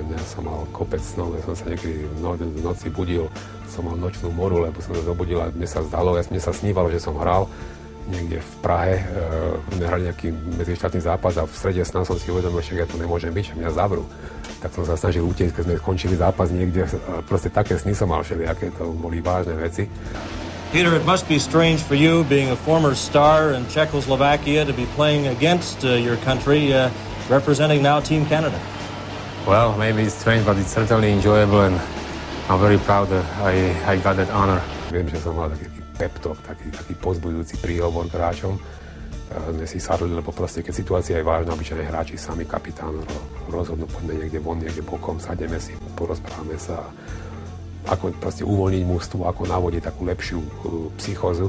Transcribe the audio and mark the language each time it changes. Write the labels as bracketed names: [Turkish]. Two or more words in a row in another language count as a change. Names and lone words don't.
[Slovak] Ja som mal kopec snov, ja som sa niekedy v noci budil, som mal nočnú moru, lebo som sa zobudil a mne sa snívalo, že som hral niekde v Prahe, hrali nejaký medzištátny zápas a v strede sna som si uvedomil, že ja tu nemôžem byť, že mňa zavrú. Tak som sa snažil utiecť, keď sme skončili zápas niekde, proste také sny som mal všelijaké, to boli vážne veci. [English] Peter, it must be strange for you, being a former star in Czechoslovakia, to be playing against your country, representing now Team Canada. Well, maybe it's strange, but it's certainly enjoyable, and I'm very proud that I got that honor. [Slovak] Viem, že som mal taký [English] pep talk, [Slovak] taký pozbudzujúci príhovor k hráčom. Sme si sadli, lebo proste, keď situácia je vážna, obyčajne hráči, sami kapitán rozhodnú, poďme niekde von, niekde bokom, sadneme si, porozprávame sa. Ako proste uvoľniť mužstvo, ako navodiť takú lepšiu psychózu.